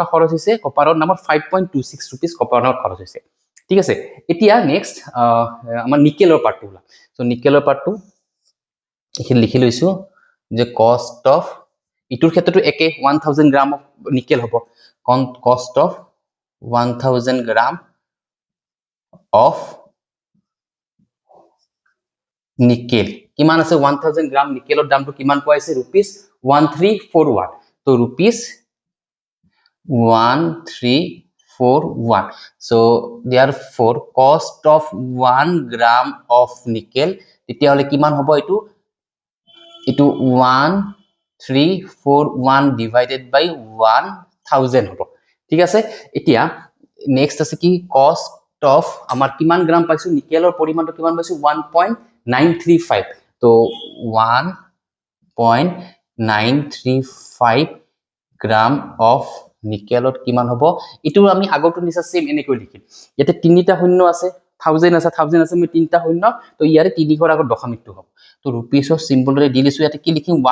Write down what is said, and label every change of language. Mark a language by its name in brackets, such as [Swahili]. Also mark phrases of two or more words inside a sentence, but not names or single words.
[Assamese] খৰচ হৈছে কপাৰৰ নামৰ 5.26 rupees কপাৰৰ খৰচ হৈছে ঠিক আছে এতিয়া নেক্সট আমাৰ নিকেলৰ পাৰ্টটো ওলা সো নিকেলৰ পাৰ্টটো এখিনি লিখি লৈছো যে [English] cost of [Assamese] ইটোৰ ক্ষেত্ৰটো একে [English] 1000 gram of nickel [Assamese] হ'ব [English] cost of 1000 gram of nickel [Assamese] কিমান আছে 1000 গ্ৰাম নিকেলৰ দামটো কিমান কোৱা আছে rupees 1341 তো rupees 1341 [English] so therefore cost of 1 gram of nickel [Assamese] তেতিয়া হলে কিমান হ'ব এটো 1341 [English] divided by [Assamese] 1000 হ'ব ঠিক আছে এতিয়া নেক্সট আছে কি [English] cost of [Assamese] আমাৰ কিমান গ্ৰাম পাইছো নিকেলৰ পৰিমাণটো কিমান পাইছো 1.935 তো 1.935 গ্ৰাম of নিকেলত কিমান হ'ব ইটো আমি আগৰটো নিচা সেম এনেকৈ লিখিম ইয়াতে তিনিটা শূন্য আছে 1000 আছে মই তিনিটা শূন্য তো ইয়াৰে তিনি ঘৰ আগত দশমিকটো হ'ব তো rupeesৰ সিম্বলৰে দি লিছো ইয়াতে কি লিখিম